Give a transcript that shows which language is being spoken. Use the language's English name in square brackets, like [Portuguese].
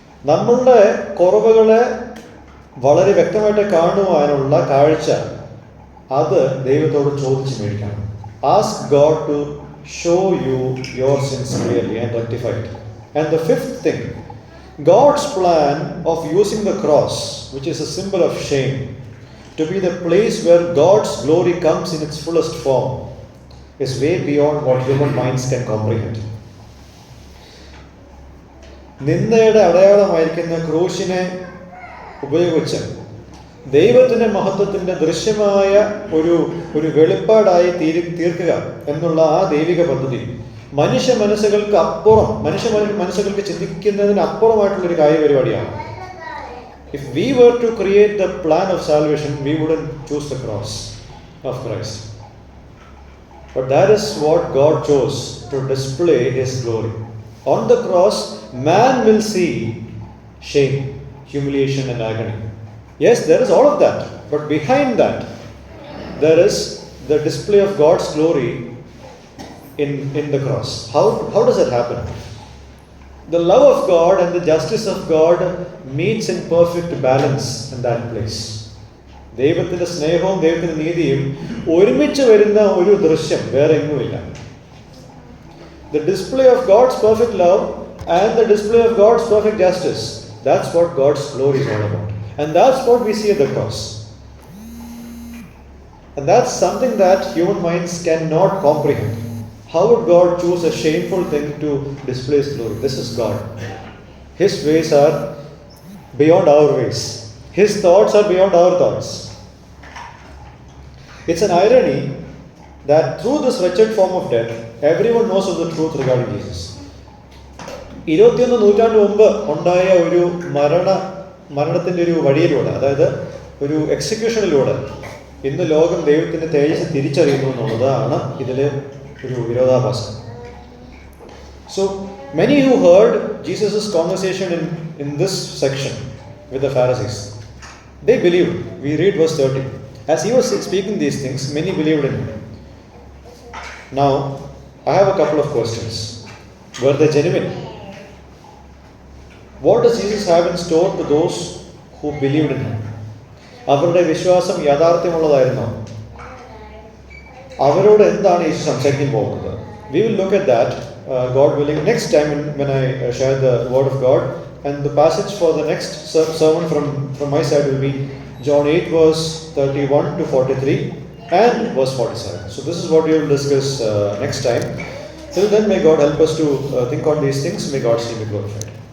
[Malayalam] നമ്മളുടെ കുറവുകളെ വളരെ വ്യക്തമായിട്ട് കാണുവാനുള്ള കാഴ്ച അത് ദൈവത്തോട് ചോദിച്ച് മേടിക്കണം. [English] Ask God to show you your sins clearly and rectify it. And the fifth thing, God's plan of using the cross, which is a symbol of shame, to be the place where God's glory comes in its fullest form, is way beyond what human minds can comprehend. [Malayalam] നിന്ദയുടെ അടയാളമായിരിക്കുന്ന ക്രൂശിനെ ഉപയോഗിച്ച് ദൈവത്തിൻ്റെ മഹത്വത്തിൻ്റെ ദൃശ്യമായ ഒരു വെളിപ്പാടായി തീർക്കുക എന്നുള്ള ആ ദൈവിക പദ്ധതി മനുഷ്യ മനസ്സുകൾക്ക് അപ്പുറം, മനസ്സുകൾക്ക് ചിന്തിക്കുന്നതിന് അപ്പുറമായിട്ടുള്ളൊരു കാര്യപരിപാടിയാണ്. [English] If we were to create the plan of salvation, we wouldn't choose the cross of Christ. But that is what God chose to display His glory. On the cross, man will see shame, humiliation and agony. Yes, there is all of that. But behind that, there is the display of God's glory in the cross. How does that happen? The love of God and the justice of God meets in perfect balance in that place. [Malayalam] ദൈവത്തിൻ്റെ സ്നേഹവും ദൈവത്തിൻ്റെ നീതിയും ഒരുമിച്ച് വരുന്ന ഒരു ദൃശ്യം വേറെ എങ്ങുമില്ല. [English] The display of God's perfect love and the display of God's perfect justice, that's what God's glory is all about. And that's what we see at the cross. And that's something that human minds cannot comprehend. How would God choose a shameful thing to display His glory? This is God. His ways are beyond our ways. His thoughts are beyond our thoughts. It's an irony that through this wretched form of death, everyone knows of the truth regarding Jesus. [Malayalam] 21 നൂറ്റാണ്ട് മുമ്പ് ഉണ്ടായ ഒരു മരണത്തിൻ്റെ ഒരു വഴിയിലൂടെ, അതായത് ഒരു എക്സിക്യൂഷനിലൂടെ ഇന്ന് ലോകം ദൈവത്തിൻ്റെ തേജസ് തിരിച്ചറിയുന്നു എന്നുള്ളതാണ് ഇതിലെ ഒരു വിരോധാഭാസം. [English] So many who heard Jesus' conversation in this section with the Pharisees, they believed. We read verse 30. As he was speaking these things, many believed in him. Now, I have a couple of questions. Were they genuine? What does Jesus have in store to those who believed in him? [Malayalam] അവരുടെ വിശ്വാസം യാഥാർത്ഥ്യമുള്ളതായിരുന്നോ? അവരോട് എന്താണ് യേശു സംസാരിക്കാൻ പോകുന്നത്? [English] We will look at that, God willing, next time when I share the word of God. And the passage for the next sermon from my side will be John 8 verse 31 to 43 and verse 47. So this is what we will discuss next time. Till then, may God help us to think on these things. May God's name be glorified.